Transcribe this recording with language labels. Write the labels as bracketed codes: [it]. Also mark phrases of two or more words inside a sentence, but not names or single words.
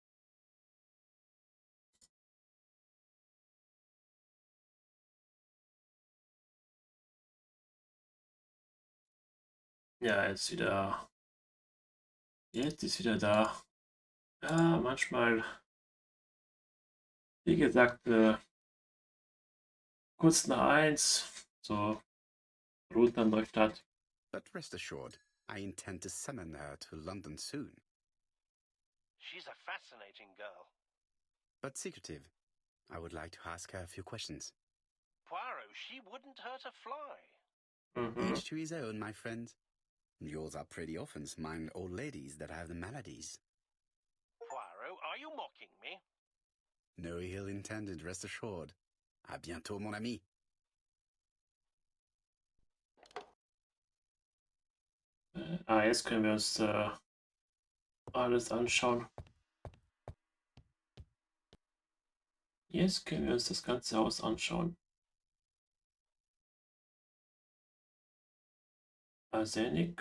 [de] Ja, jetzt wieder. Jetzt ist wieder da. Ja, manchmal, wie gesagt, kurz nach 1, so Router Neustart. [en] But rest assured, I intend to summon her to London soon. She's a fascinating girl. But secretive. I would like to ask her a few questions. Poirot, she wouldn't hurt a fly. Each to his own, my friend. Yours are pretty often mine old ladies that have the maladies. Poirot, are you mocking me? No ill intended, rest assured. [fr] À bientôt, mon ami. [de] Jetzt können wir uns alles anschauen. Jetzt können wir uns das ganze Haus anschauen. Arsenik.